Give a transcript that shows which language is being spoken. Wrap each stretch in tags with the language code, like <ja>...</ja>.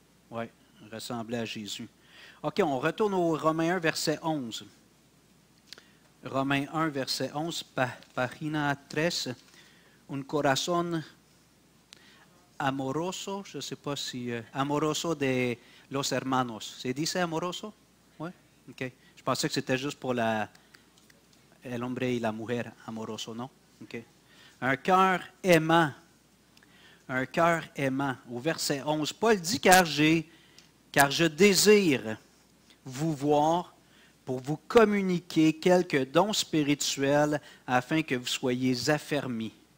<fr>Oui, ressembler à Jésus. OK, on retourne au Romains 1, verset 11. Romains 1, verset 11, pagina 13.</fr> <es>Un corazón amoroso,</es> <fr>je ne sais pas si...</fr> <es>amoroso de los hermanos. ¿Se dice amoroso?</es> <fr>Oui?</fr> <es>OK.</es> <fr>Je pensais que c'était juste pour</fr> <es>el hombre y la mujer,</es> <fr>amoroso, non? OK. Un cœur aimant. Un cœur aimant. Au verset 11, Paul dit, car je désire vous voir pour vous communiquer quelques dons spirituels afin que vous soyez affermis.</fr>